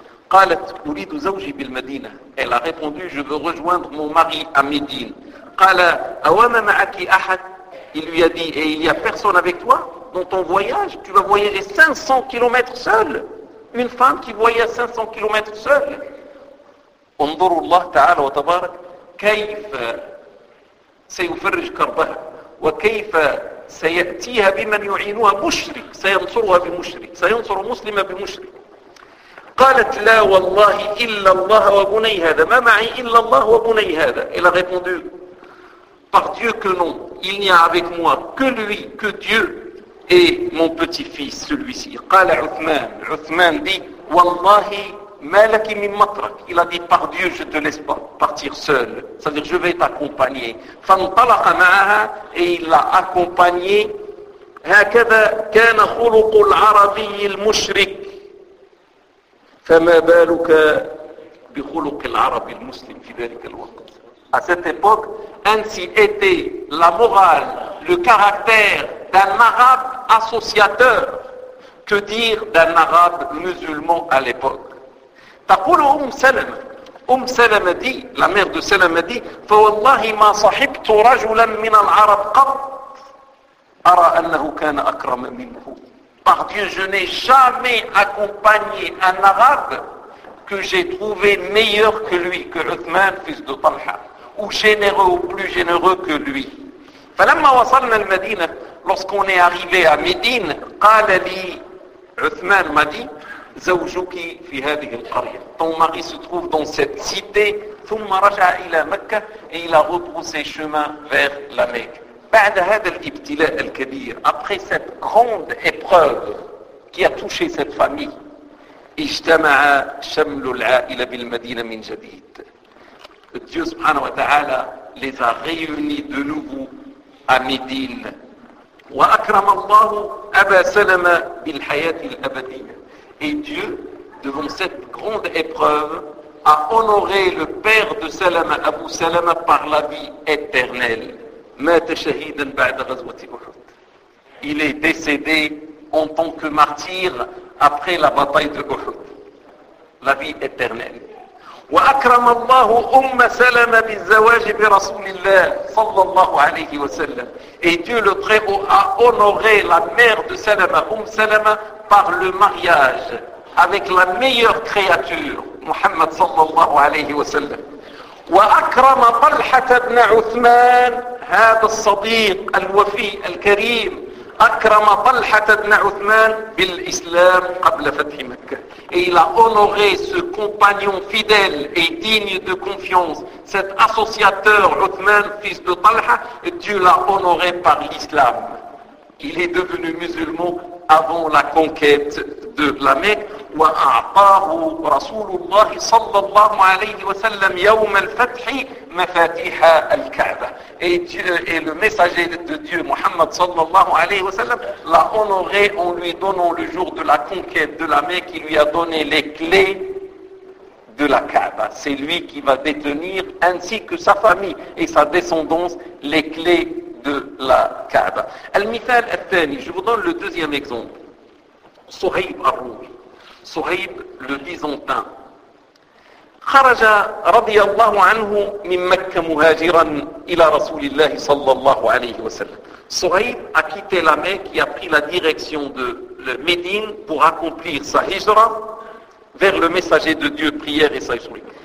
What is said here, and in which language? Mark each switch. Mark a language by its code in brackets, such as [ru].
[ar] Qalat uridu zawji bil Madina. [fr] Elle a répondu, je veux rejoindre mon mari à Médine. [ar] Qala awama ma'aki ahad. [fr] Il lui a dit, et il n'y a personne avec toi dans ton voyage? Tu vas voyager 500 km seul? Une femme qui voyage 500 km seule? [ar] Unzur Allah ta'ala wa tabarak, كيف سيفرج كربها وكيف سيأتيها بمن يعينها مشرك سينصرها بمشرك سينصر مسلمة بمشرك. قالت لا والله إلا الله وبني هذا. ما معي إلا الله وبني هذا. [fr] Elle a répondu, par Dieu que non, il n'y a avec moi que lui, que Dieu et mon petit-fils, celui-ci. [ar] قال عثمان. عثمان dit, والله ما لك من مطرك. [fr] Il a dit, par Dieu, je ne te laisse pas partir seul. Ça veut dire, je vais t'accompagner. [ar] فانطلق معها. [fr] Et il l'a accompagné. [ar] هكذا كان خلق العربي المشرك. فما بالك بخلق العربي المسلم في ذلك الوقت. [fr] À cette époque, ainsi était la morale, le caractère d'un arabe associateur, que dire d'un arabe musulman à l'époque. [ar] تقول أم سلمة. أم سلمة [fr] dit, la mère de سلمة dit, [ar] فوالله ما صحبت رجلا من العرب قط أرى أنه كان أكرم منه. [fr] Par Dieu, je n'ai jamais accompagné un arabe que j'ai trouvé meilleur que lui, que Uthman, fils de Talha, ou généreux, ou plus généreux que lui. [ar] فلما وصلنا المدينة, [fr] lorsqu'on est arrivé à Médine, [ar] قال لي, [fr] Uthman m'a dit, [ar] زوجك في هذه القرية. [fr] Ton mari se trouve dans cette cité, [ar] ثم رجع إلى مكة, [fr] et il a rebroussé chemin vers la Mecque. [ar] بعد هذا الابتلاء الكبير, [fr] après cette grande épreuve qui a touché cette famille, [ar] اجتمع شمل العائلة بالمدينة من جديد. [fr] Dieu سبحانه وتعالى les a réunis de nouveau à Médine. [ar] وأكرم الله أبا سلمة بالحياة الأبدية. [fr] Et Dieu, devant cette grande épreuve, a honoré le père de سلمة, Abu سلمة, par la vie éternelle. [ar] مات شهيدا بعد غزوة أحد. [fr] Il est décédé en tant que martyr après la bataille de Uhud. La vie éternelle. [ar] وأكرم الله أم سلمة بالزواج برسول الله صلى الله عليه وسلم. [fr] Et Dieu le Très-Haut a honoré la mère de سلمة, أم سلمة, par le mariage avec la meilleure créature, محمد صلى الله عليه وسلم. [ar] وأكرم طلحة بن عثمان هذا الصديق الوفي الكريم أكرم طلحة بن عثمان بالإسلام قبل فتح مكة. [fr] Et il a honoré ce compagnon fidèle et digne de confiance, cet associateur Uthman fils de Talha, et Dieu l'a honoré par l'islam. Il est devenu musulman avant la conquête de la Mecque. [ar] وأعطاه رسول الله صلى الله عليه وسلم يوم الفتح مفاتيح الكعبة. [fr] Et le messager de Dieu, Muhammad صلى الله عليه وسلم, l'a honoré en lui donnant le jour de la conquête de la Mecque. Il lui a donné les clés de la Kaaba. C'est lui qui va détenir, ainsi que sa famille et sa descendance, les clés de la Kaaba. [ar] المثال الثاني, [fr] je vous donne le deuxième exemple. Sohaib Ar-Rumi. Sohaib le Byzantin. [ar] خرج رضي الله عنه من مكة مهاجرا إلى رسول الله صلى الله عليه وسلم. [fr] Sohaib a quitté la Mecque et a pris la direction de Médine pour accomplir sa hijra vers le messager de Dieu, prière et sa hijra.